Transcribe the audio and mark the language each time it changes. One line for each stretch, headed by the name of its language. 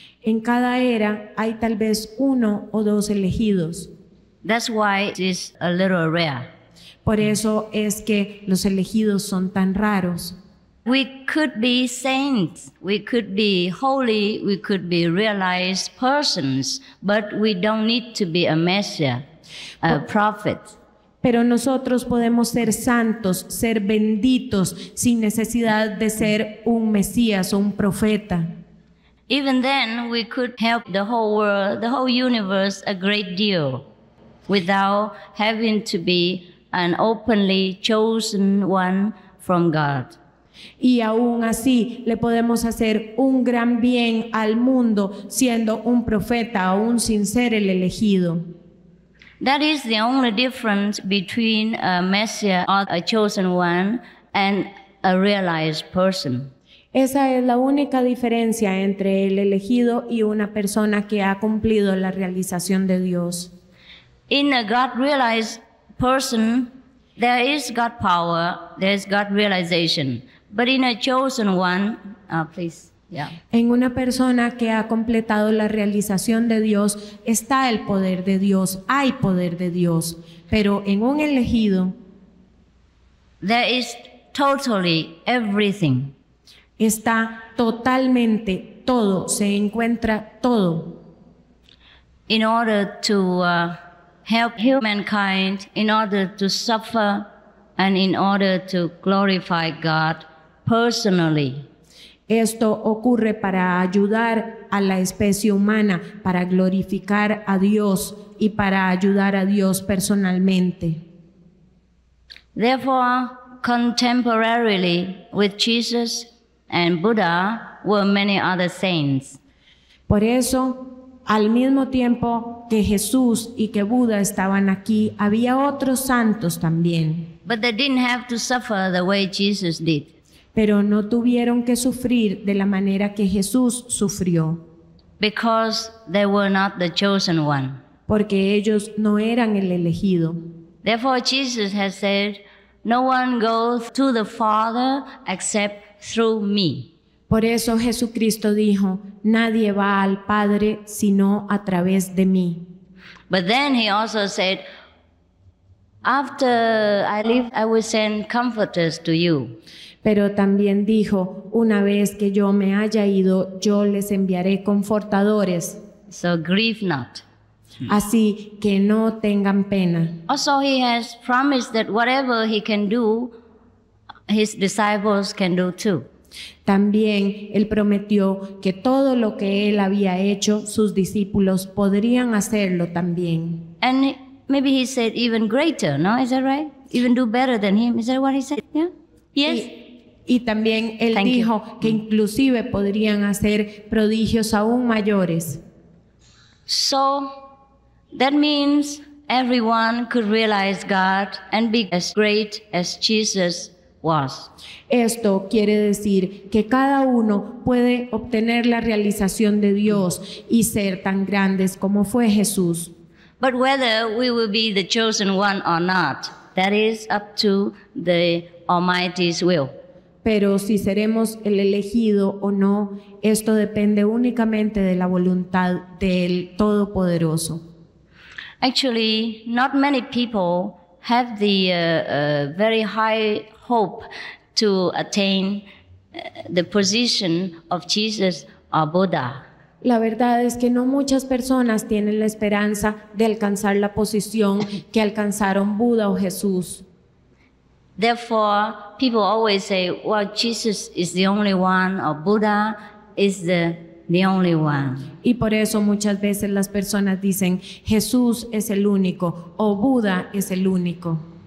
Spanish: En cada era hay tal vez uno o dos elegidos.
English: That's why it is a little rare.
Spanish: Por eso es que los elegidos son tan raros.
English: We could be saints, we could be holy, we could be realized persons, but we don't need to be a Messiah, a prophet.
Spanish: Pero nosotros podemos ser santos, ser benditos, sin necesidad de ser un Mesías o un profeta.
English: Even then, we could help the whole world, the whole universe a great deal without having to be an openly chosen one from God.
Spanish: Y aún así le podemos hacer un gran bien al mundo siendo un profeta aún sin ser el elegido.
English: That is the only difference between a Messiah or a chosen one and a realized person.
Spanish: Esa es la única diferencia entre el elegido y una persona que ha cumplido la realización de Dios.
English: In a God-realized person, there is God power, there is God realization. But in a chosen one, please, yeah.
Spanish: En una persona que ha completado la realización de Dios está el poder de Dios, hay poder de Dios. Pero en un elegido,
English: there is totally everything.
Spanish: Está totalmente todo, se encuentra todo.
English: In order to help humankind, in order to suffer and in order to glorify God personally.
Spanish: Esto ocurre para ayudar a la especie humana, para glorificar a Dios y para ayudar a Dios personalmente.
English: Therefore, contemporarily with Jesus and Buddha were many other saints.
Spanish: Por eso, al mismo tiempo que Jesús y que Buda estaban aquí, había otros santos también.
English: But they didn't have to suffer the way Jesus did.
Spanish: Pero no tuvieron que sufrir de la manera que Jesús sufrió.
English: Because they were not the chosen one.
Spanish: Porque ellos no eran el elegido.
English: Therefore, Jesus has said, no one goes to the Father except through me.
Spanish: Por eso Jesucristo dijo, nadie va al Padre sino a través de mí.
English: But then he also said, after I leave, I will send comforters to you.
Spanish: Pero también dijo, una vez que yo me haya ido, yo les enviaré confortadores.
English: So grieve not.
Spanish: Así que no tengan pena.
English: Also, he has promised that whatever he can do, his disciples can do too.
Spanish: También él prometió que todo lo que él había hecho, sus discípulos podrían hacerlo también.
English: And maybe he said even greater, no? Is that right? Even do better than him. Is that what he said? Yeah? Yes?
Spanish: Y también él dijo que inclusive podrían hacer prodigios aún mayores.
English: So, that means everyone could realize God and be as great as Jesus was.
Spanish: Esto quiere decir que cada uno puede obtener la realización de Dios y ser tan grandes como fue Jesús.
English: But whether we will be the chosen one or not, that is up to the Almighty's will.
Spanish: Pero si seremos el elegido o no, esto depende únicamente de la voluntad del Todopoderoso.
English: Actually, not many people have the very high hope to attain the position of Jesus or Buddha.
Spanish: La verdad es que no muchas personas tienen la esperanza de alcanzar la posición que alcanzaron Buda o Jesús.
English: Therefore, people always say, well, Jesus is the only one, or Buddha is the only one.
Spanish: Y por eso muchas veces las personas dicen, Jesús es el único, o Buda es el único.